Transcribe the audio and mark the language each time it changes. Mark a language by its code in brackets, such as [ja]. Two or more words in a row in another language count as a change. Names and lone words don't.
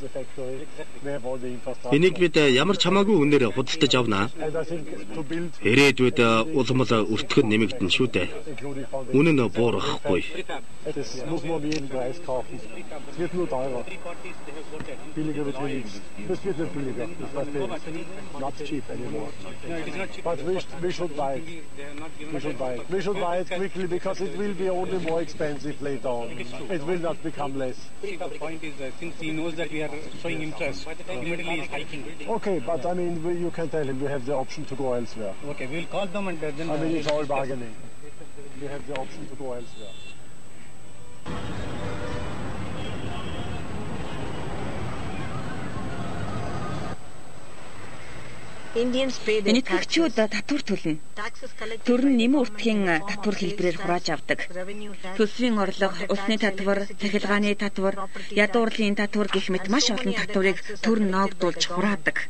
[mn] Энийг бид ямар ч хамаагүй үнээр худалдаж авнаа. Ирээдүйд улмал өртгөн нэмэгдэн шүү дээ. Үнэн нь буурахгүй. [en] Expensive later on. It will not become less. The point is, since he knows that we are showing interest, immediately is hiking. Okay, but I mean, you can tell him we have the option to go elsewhere. Okay, we'll call them and then. I mean, it's all bargaining. We have the option to go elsewhere. [mn] Энэтхэгчүүд татвар төлнө. Төр нь нэмэн үртгийн татвар хэлбэрээр хурааж авдаг. Төсвийн орлого, усны татвар, цахилгааны татвар, ядуурлын татвар гэх мэт маш олон татварыг төр нь ноогдуулж хураадаг.